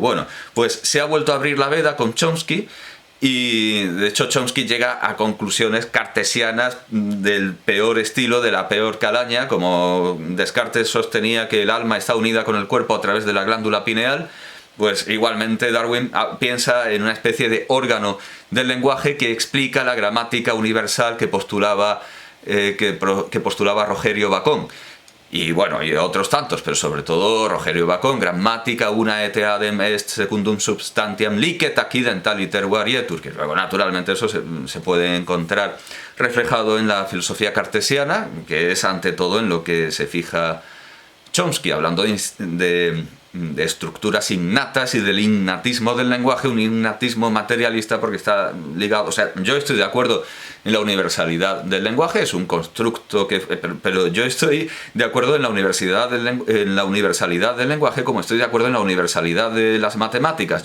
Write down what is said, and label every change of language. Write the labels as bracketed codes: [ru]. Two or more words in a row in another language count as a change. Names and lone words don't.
[es] Bueno, pues se ha vuelto a abrir la veda con Chomsky, y de hecho Chomsky llega a conclusiones cartesianas del peor estilo, de la peor calaña, como Descartes sostenía que el alma está unida con el cuerpo a través de la glándula pineal. Pues igualmente Darwin piensa en una especie de órgano del lenguaje que explica la gramática universal que postulaba Rogerio Bacon. Y bueno, y otros tantos, pero sobre todo Rogerio Bacon, [la] grammatica una et adem est secundum substantiam licet accidentaliter varietur, [es] que luego naturalmente eso se puede encontrar reflejado en la filosofía cartesiana, que es ante todo en lo que se fija Chomsky, hablando de estructuras innatas y del innatismo del lenguaje, un innatismo materialista porque está ligado, o sea, yo estoy de acuerdo en la universalidad del lenguaje, es un constructo pero yo estoy de acuerdo en la universalidad del lenguaje como estoy de acuerdo en la universalidad de las matemáticas.